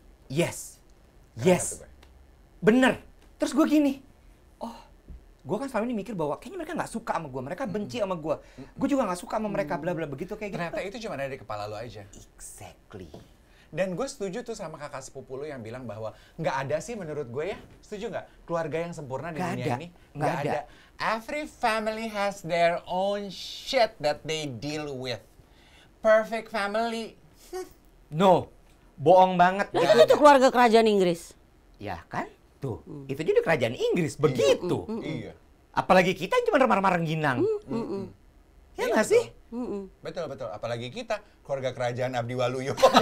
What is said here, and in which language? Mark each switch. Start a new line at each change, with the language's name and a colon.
English: Yes.
Indonesian: Bener. Terus gue gini, oh, gue kan selama ini mikir bahwa kayaknya mereka nggak suka sama gue, mereka benci sama gue. Gue juga nggak suka sama mereka, bla bla begitu kayak gitu. Ternyata itu cuma ada di kepala lu aja.
English: Exactly.
Indonesian: Dan gue setuju tuh sama kakak sepupu lu yang bilang bahwa nggak ada sih menurut gue ya, setuju nggak? Keluarga yang sempurna di dunia ini nggak ada.
English: Every family has their own shit that they deal with. Perfect family.
Indonesian: No, bohong banget. Itu keluarga kerajaan Inggris. Ya kan? Tuh, itu jadi kerajaan Inggris, begitu. Iya. Apalagi kita yang cuma remar-remar ginang. Ya nggak sih? Betul. Apalagi kita, keluarga kerajaan Abdi Waluyo.